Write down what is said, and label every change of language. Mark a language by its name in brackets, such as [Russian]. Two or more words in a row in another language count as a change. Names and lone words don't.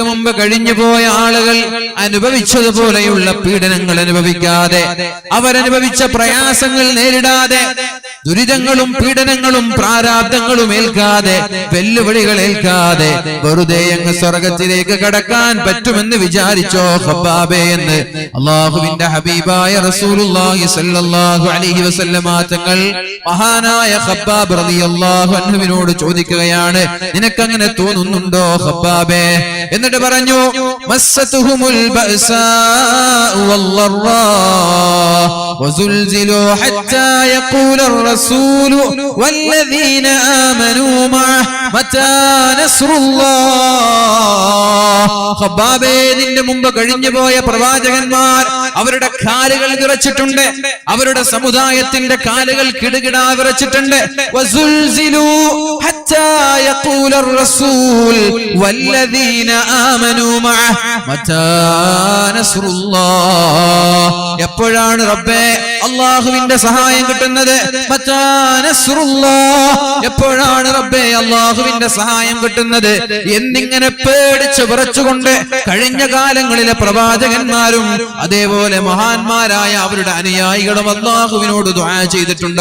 [Malayalam] മുമ്പ് കഴിഞ്ഞുപോയ ആളുകൾ അനുഭവിച്ചതുപോലെ പീഡനങ്ങൾ അനുഭവിക്കാതെ, അവരനുഭവിച്ച പ്രയാസങ്ങൾ നേരിടാതെ, ദുരിതങ്ങളും പീഡനങ്ങളും പ്രാരാബ്ദങ്ങളും ഏൽക്കാതെ, വെല്ലുവിളികൾ ഏൽക്കാതെ വെറുതെ അങ്ങ് സ്വർഗ്ഗത്തിലേക്ക് കടക്കാൻ പറ്റുമെന്ന് വിചാരിച്ചോ ഖബ്ബാബേ എന്ന് അല്ലാഹുവിന്റെ ഹബീബായ [Arabic] رسول الله صلى الله عليه وسلم [Malayalam] തങ്ങൾ മഹാനായ ഖബ്ബാബ് [Arabic] رضي الله عنه [Malayalam] ചോദിക്കുകയാണ്, നിനക്കങ്ങനെ തോന്നുന്നുണ്ടോ ഖബ്ബാബേ? എന്നിട്ട് പറഞ്ഞു, [Arabic] مستهم البأساء والضراء وزلزلوا حتى يقول الرسول والذين آمنوا معه متى نصر الله. [Malayalam] ഖബ്ബാബേ, നിന്റെ മുമ്പ് കഴിഞ്ഞുപോയ പ്രവാചകന്മാർ അവരുടെ കാലുകൾ വിറച്ചിട്ടുണ്ട്, അവരുടെ സമുദായത്തിന്റെ കാലുകൾ കിടുകിടാ വിറച്ചിട്ടുണ്ട്. [Arabic] وزلزلوا حتى يقول الرسول والذين آمنوا معه متى نصر الله. [Malayalam] എപ്പോഴാണ് റബ്ബേ അല്ലാഹുവിന്റെ സഹായം കിട്ടുന്നത്? [Arabic] متى نصر الله, [Malayalam] എപ്പോഴാണ് റബ്ബേ അല്ലാഹുവിന്റെ സഹായം കിട്ടുന്നത് എന്നിങ്ങനെ പേടിച്ചു വിറച്ചുകൊണ്ട് കഴിഞ്ഞ കാലങ്ങളിലെ പ്രവാചകന്മാരും അതേപോലെ മഹാന്മാരായ അവരുടെ അനുയായികളും അല്ലാഹുവിനോട് ദുആ ചെയ്തിട്ടുണ്ട്.